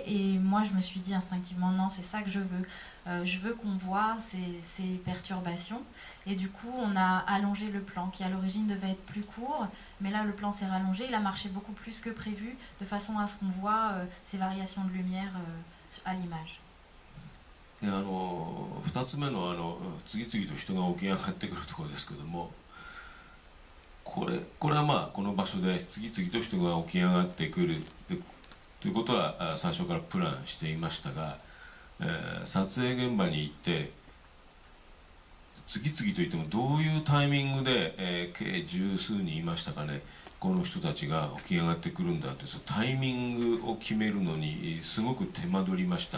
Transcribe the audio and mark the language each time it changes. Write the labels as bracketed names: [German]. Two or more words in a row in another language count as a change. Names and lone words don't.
[French] Et moi, je me suis dit instinctivement non, c'est ça que je veux. Je veux qu'on voit ces perturbations. Et du coup, on a allongé le plan qui à l'origine devait être plus court, mais là, le plan s'est rallongé. Il a marché beaucoup plus que prévu, de façon à ce qu'on voit ces variations de lumière à l'image. [Japanese] 2 つ目の次々と人が起き上がってくるところですけども、これはまあこの場所で次々と人が起き上がってくるということは最初からプランしていましたが、撮影現場に行って次々といってもどういうタイミングで、計十数人いましたかね、この人たちが起き上がってくるんだというそのタイミングを決めるのにすごく手間取りました。